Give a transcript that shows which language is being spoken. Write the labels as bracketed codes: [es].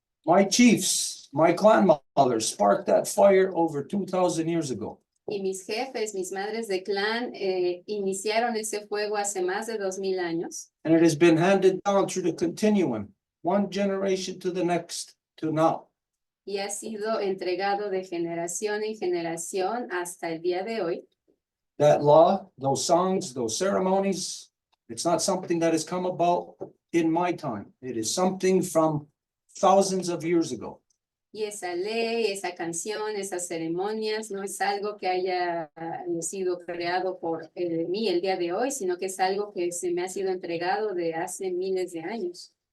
[en] My chiefs, my clan mothers sparked that fire over 2,000 years ago. [es] Y mis jefes, mis madres de clan, iniciaron ese fuego hace más de 2,000 años. [en] And it has been handed down through the continuum, one generation to the next to now. [es] Y ha sido entregado de generación en generación hasta el día de hoy. [en] That law, those songs, those ceremonies, it's not something that has come about in my time. It is something from thousands of years ago. [es] Y esa ley, esa canción, esas ceremonias, no es algo que haya sido creado por mí el día de hoy, sino que es algo que se me ha sido entregado de hace miles de años.